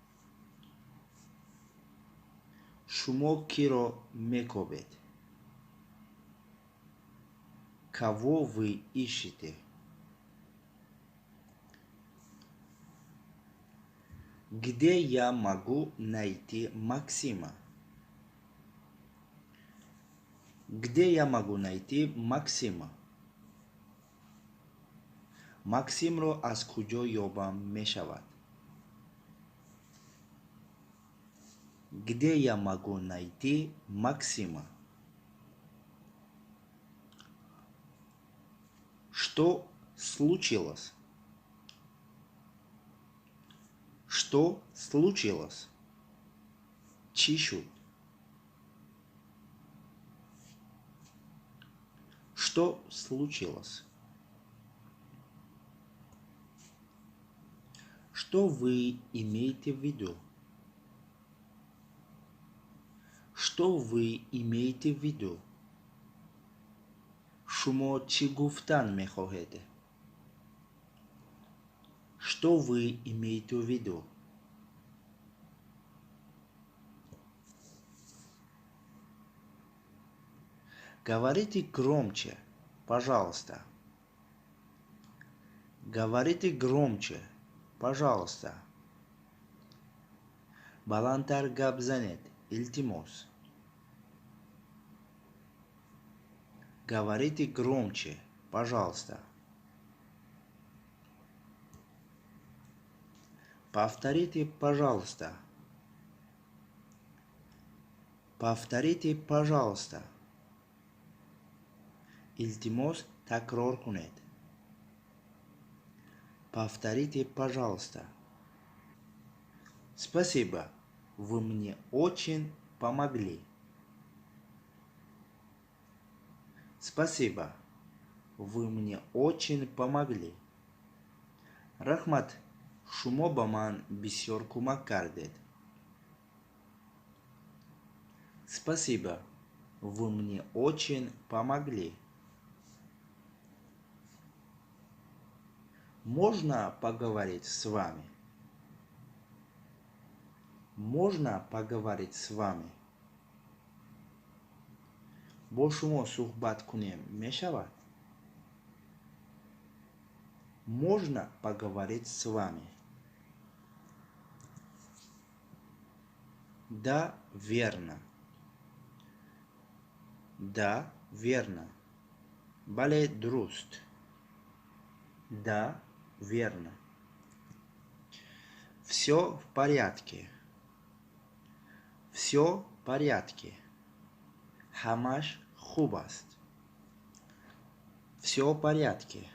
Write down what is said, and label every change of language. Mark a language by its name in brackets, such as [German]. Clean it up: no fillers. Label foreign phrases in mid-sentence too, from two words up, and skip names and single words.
[Tajik] Шумо киро мекобед? [Russian] Кого вы ищете? Где я могу найти Максима? Где я могу найти Максима? [Tajik] максимро аз куҷо ёбам мешавад? [Russian] Где я могу найти Максима? Что случилось? Что случилось? [Tajik] Чӣ шуд? [Russian] Что случилось? Что вы имеете в виду? Что вы имеете в виду? [Tajik] Шумо чӣ гуфтан мехоҳед? [Russian] Что вы имеете в виду? Говорите громче, пожалуйста. Говорите громче, пожалуйста. [Tajik] Баландтар гап занед, илтимос. [Russian] Говорите громче, пожалуйста. Повторите, пожалуйста. Повторите, пожалуйста. [Tajik] Илтимос такрор кунед. [Russian] Повторите, пожалуйста. Спасибо. Вы мне очень помогли. Спасибо. Вы мне очень помогли. [Tajik] Рахмат. Шумо ба ман бисёр кӯмак кардед. [Russian] Спасибо. Вы мне очень помогли. Можно поговорить с вами? Можно поговорить с вами? [Tajik] Бо шумо суҳбат кунем мешавад? [Russian] Можно поговорить с вами? Да, верно. Да, верно. [Tajik] Бале дуруст. [Russian] Да, верно. Все в порядке. Все в порядке. [Tajik] Ҳамаш хуб аст. [Russian] Все в порядке.